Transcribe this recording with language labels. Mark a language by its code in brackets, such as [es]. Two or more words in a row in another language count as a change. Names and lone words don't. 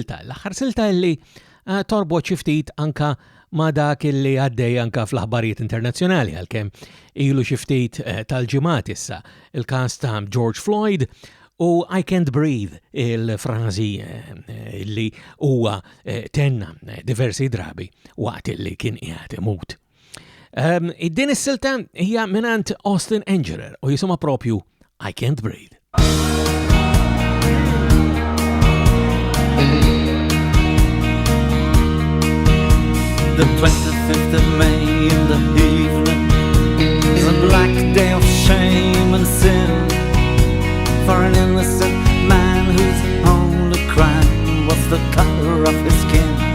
[mt] L-aħħar silta li torbot xi ftit anka ma dak li għaddej anka fl-aħbarijiet internazzjonali għalkemm ilu xi ftit tal-ġimgħat issa il-każ ta' George Floyd u I Can't Breathe il-frażi li huwa tenna diversi drabi waqt li kien qiegħed imut. Din is-silta hija minant Austin Engerer u jisimha propju I Can't Breathe. [en] The 25th of May in the evening is a black day of shame and sin for an innocent man whose only crime was the color of his skin.